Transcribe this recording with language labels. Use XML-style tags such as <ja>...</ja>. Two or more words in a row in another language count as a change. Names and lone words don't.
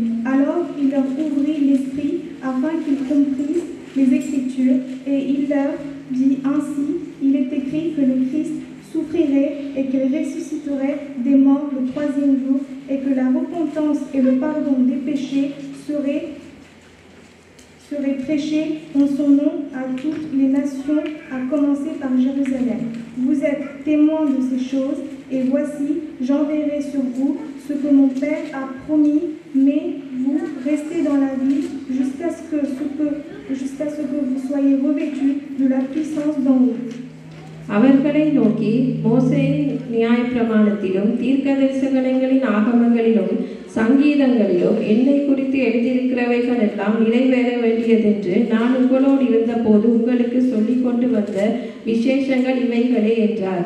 <fr>Alors il leur ouvrit l'esprit afin qu'ils comprissent les Écritures, et il leur dit ainsi, il est écrit que le Christ souffrirait et qu'il ressusciterait des morts le 3e jour, et que la repentance et le pardon des péchés seraient prêchés en son nom à toutes les nations, à commencer par Jérusalem. Vous êtes témoins de ces choses, et voici, j'enverrai sur vous ce que mon Père a promis, mais vous restez dans la ville jusqu'à ce que vous soyez revêtus de la puissance d'en haut.</fr> <ta>அவர்களை நோக்கி, மோசேயின் நியாயப்பிரமாணத்திலும் தீர்க்கதரிசனங்களின் ஆகமங்களிலும் சங்கீதங்களிலும் என்னை குறித்து எழுதியிருக்கிறவைகள் எல்லாம் நிறைவேற வேண்டியதென்று நான் உங்களோடு இருந்தபோது உங்களுக்கு சொல்லிக் கொண்டு வந்த விசேஷங்கள் இவைகளே என்றார்.</ta>